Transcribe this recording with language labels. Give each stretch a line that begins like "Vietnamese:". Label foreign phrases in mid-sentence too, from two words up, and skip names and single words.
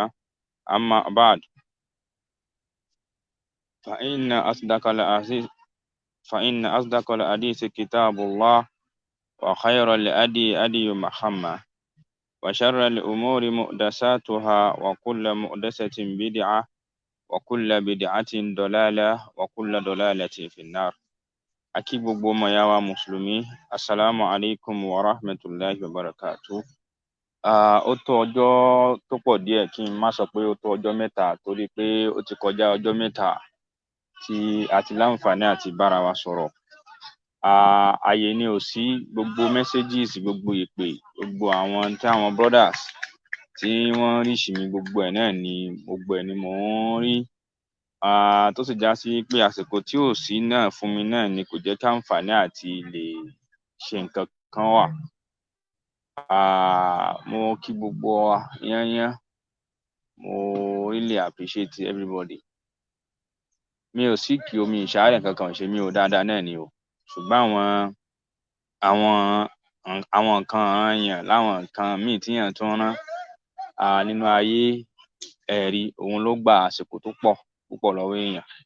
Arabic: أما بعد، فإن أصدق الحديث كتاب الله، وخير الهدي هدي محمد، وشر الأمور محدثاتها، وكل محدثة بدعة، وكل بدعة ضلالة، وكل ضلالة في النار.
Yoruba: Akí gbogbo ọmọ ìyá wa mùsùlùmí,
Arabic: السلام عليكم ورحمة الله وبركاته.
Yoruba: Ó tó ọjọ́ tó pọ̀ díẹ̀, kí n má sọ pé ó tó ọjọ́ mẹ́ta, torí pé ó ti kọjá ọjọ́ mẹ́ta tí a ti láǹfààní àti bára wa sọ̀rọ̀. Ààyè ni ò sí, gbogbo messages, gbogbo ìpè, gbogbo àwọn tí àwọn brothers tí wọ́n reach mi, gbogbo ẹ̀ ni mò ń rí. Tó sì já sí pé àsìkò tí ò sí náà fún mi náà ni kò jẹ́ kí àǹfààní àti lè ṣe nǹkan kan wà. Mo kí gbogbo wa yányán, mo
English: really appreciate everybody.
Yoruba: Mi ò sick o, mi ìṣàárẹ̀ kankan ò ṣe mí o, dáadáa náà ni o. Ṣùgbọ́n àwọn nǹkan èèyàn láwọn nǹkan míì tí èèyàn tún rán nínú ayé ẹ̀rí, òun ló gba àsìkò tó púpọ̀ lọ́wọ́ èèyàn.